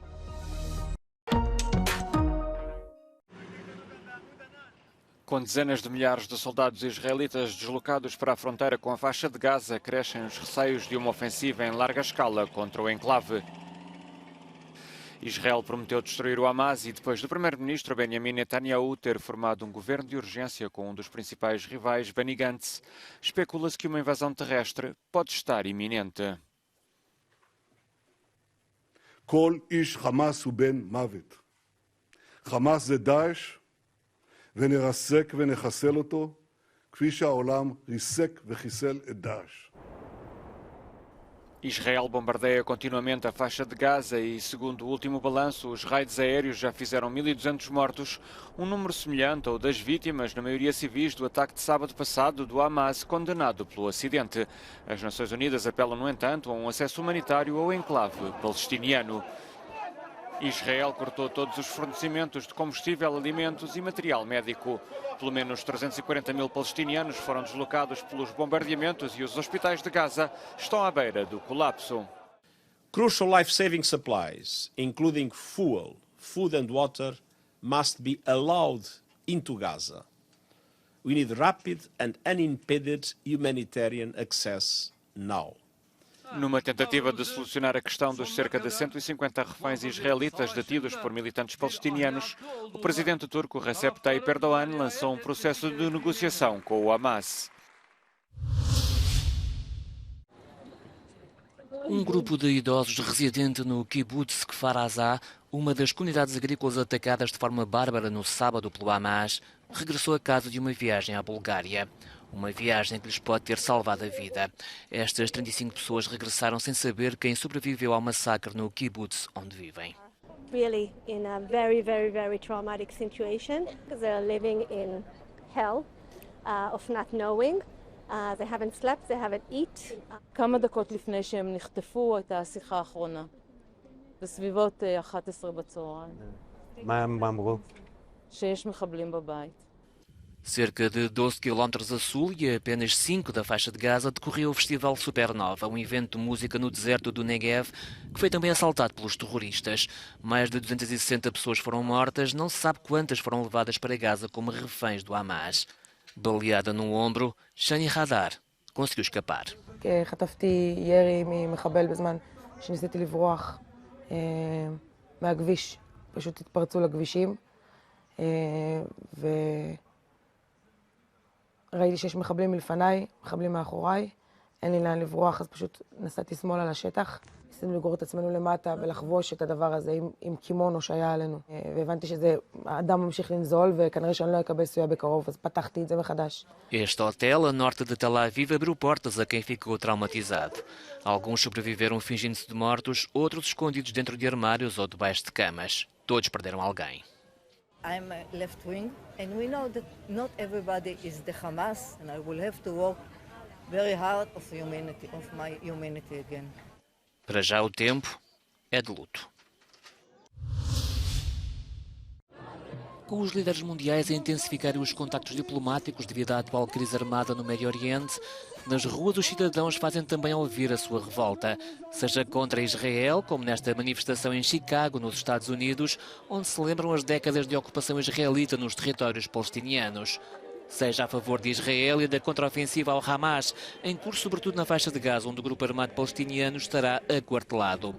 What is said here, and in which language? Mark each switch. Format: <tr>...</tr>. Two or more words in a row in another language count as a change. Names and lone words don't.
<pt>Com dezenas de milhares de soldados israelitas deslocados para a fronteira com a faixa de Gaza, crescem os receios de uma ofensiva em larga escala contra o enclave. Israel prometeu destruir o Hamas e, depois do primeiro-ministro Benjamin Netanyahu ter formado um governo de urgência com um dos principais rivais, Benny Gantz, especula-se que uma invasão terrestre pode estar iminente.</pt> <he>כל איש חמאס הוא בן מוות. חמאס זה דאעש, ונרסק ונחסל אותו, כפי שהעולם ריסק וחיסל את דאעש.</he> <pt>Israel bombardeia continuamente a faixa de Gaza e, segundo o último balanço, os raids aéreos já fizeram 1.200 mortos, um número semelhante ao das vítimas, na maioria civis, do ataque de sábado passado do Hamas, condenado pelo acidente. As Nações Unidas apelam, no entanto, a um acesso humanitário ao enclave palestiniano. Israel cortou todos os fornecimentos de combustível, alimentos e material médico. Pelo menos 340 mil palestinianos foram deslocados pelos bombardeamentos e os hospitais de Gaza estão à beira do colapso.</pt> <en>Crucial life-saving supplies, including fuel, food and water, must be allowed into Gaza. We need rapid and unimpeded humanitarian access now.</en> <pt>Numa tentativa de solucionar a questão dos cerca de 150 reféns israelitas detidos por militantes palestinianos, o presidente turco Recep Tayyip Erdogan lançou um processo de negociação com o Hamas. Um grupo de idosos residente no kibbutz Kfar Aza, uma das comunidades agrícolas atacadas de forma bárbara no sábado pelo Hamas, regressou a casa de uma viagem à Bulgária. Uma viagem que lhes pode ter salvado a vida. Estas 35 pessoas regressaram sem saber quem sobreviveu ao massacre no kibbutz onde vivem.</pt> <en>Really in a very, very, very traumatic situation because they're living in hell of not knowing. They haven't slept, they haven't eaten.</en> <he>כמה דקות לפני שהם נחטפו הייתה השיחה האחרונה. בסביבות 11 בצהריים. מה הם אמרו? שיש מחבלים בבית.</he> <pt>Cerca de 12 km a sul e a apenas 5 da faixa de Gaza decorreu o Festival Supernova, um evento de música no deserto do Negev, que foi também assaltado pelos terroristas. Mais de 260 pessoas foram mortas, não se sabe quantas foram levadas para Gaza como reféns do Hamas. Baleada no ombro, Shani Hadar conseguiu escapar.</pt> <he>חטפתי ירי ממחבל בזמן שניסיתי לברוח מהכביש. פשוט התפרצו לכבישים ראיתי שיש מחבלים מלפניי, מחבלים מאחוריי, אין לי לאן לברוח, אז פשוט נסעתי שמאלה לשטח. ניסינו לגרור את עצמנו למטה ולחבוש את הדבר הזה עם קימונו שהיה עלינו. והבנתי שזה, האדם ממשיך לנזול וכנראה שאני לא אקבל סיוע בקרוב, אז פתחתי את זה מחדש.</he> <pt>Este hotel, a norte de Tel Aviv, abriu portas a quem ficou traumatizado. Alguns sobreviveram fingindo-se de mortos, outros escondidos dentro de armários ou debaixo de camas. Todos perderam alguém.</pt> <en>I'm left-wing, and we know that not everybody is the Hamas, and I will have to work very hard of my humanity again.</en> <pt>Para já o tempo é de luto. Com os líderes mundiais a intensificarem os contactos diplomáticos devido à atual crise armada no Médio Oriente, nas ruas os cidadãos fazem também ouvir a sua revolta, seja contra Israel, como nesta manifestação em Chicago, nos Estados Unidos, onde se lembram as décadas de ocupação israelita nos territórios palestinianos, seja a favor de Israel e da contraofensiva ao Hamas, em curso sobretudo na faixa de Gaza, onde o grupo armado palestiniano estará aquartelado.</pt>